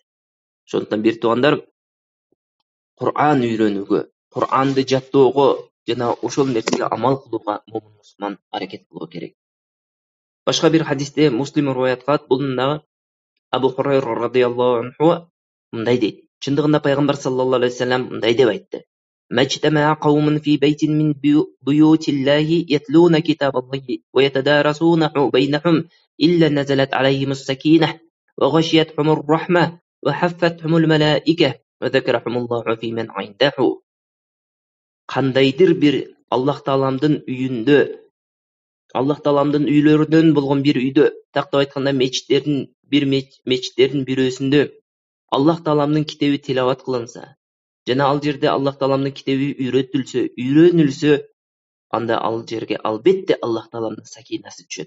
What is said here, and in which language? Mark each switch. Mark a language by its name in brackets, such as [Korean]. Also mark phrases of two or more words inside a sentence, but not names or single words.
[Kyrgyz] Ошондуктан бир туугандар, Кур'ан үйрөнүүгө, Кур'анды жаттоого жана ошол нерсеге амал кылууга момун мусулман аракет кылуу керек. Башка бир хадисте Муслим риваят кылат, бунда Абу Хурайра [Arabic] رضي الله عنه [Kyrgyz] мындай дейт. Чындыгында Пайгамбар [Arabic] صلى الله عليه وسلم [Kyrgyz] мындай деп айтты. [Arabic] ما اجتمع قوم في بيت من بيوت الله يتلون كتاب الله ويتدارسونه بينهم إلا نزلت عليهم السكينة وغشيتهم الرحمة وحفتهم الملائكة وذكرهم الله فيمن عنده. [Kyrgyz] Кандайдыр бир Аллах Тааламдын үйүндө, Аллах Тааламдын үйлөрүнөн болгон бир үйдө, тактап айтканда мечиттердин бирөөсүндө Аллах Тааламдын китеби тилават кылынса, жана ал жерде Аллах Тааламдын китеби үйрөнүлсө, анда ал жерге албетте Аллах Тааламдын сакинасы түшөт.